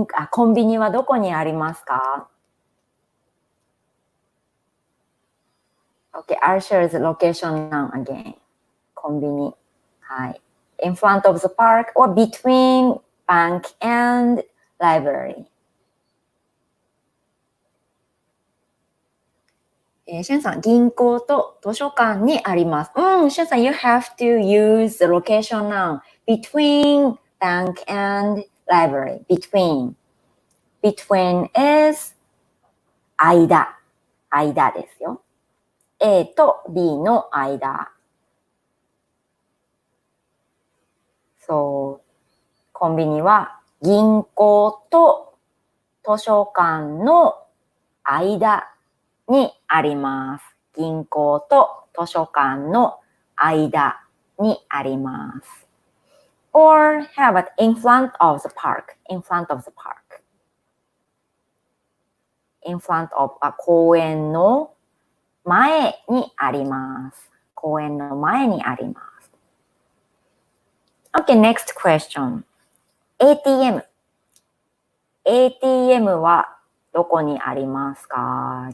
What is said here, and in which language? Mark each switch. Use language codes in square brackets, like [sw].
[ja] コンビニはどこにありますか？ [en] Okay, I'll share the location now again. [ja] コンビニ。はい。 [en] In front of the park or between bank and library. [ja] シュンさん、銀行と図書館にあります。 [en] シュンさん、you have to use the location now. Between bank and library. Between. Between is [ja] 間ですよ。 A と B の間。そう。コンビニは銀行と図書館の間にあります。銀行と図書館の間にあります。 [en] Or how about in front of the park? In front of the park. In front of [ja] 公園の前にあります。公園の前にあります。 [en] Okay, next question. [ja] ATM. ATM はどこにありますか？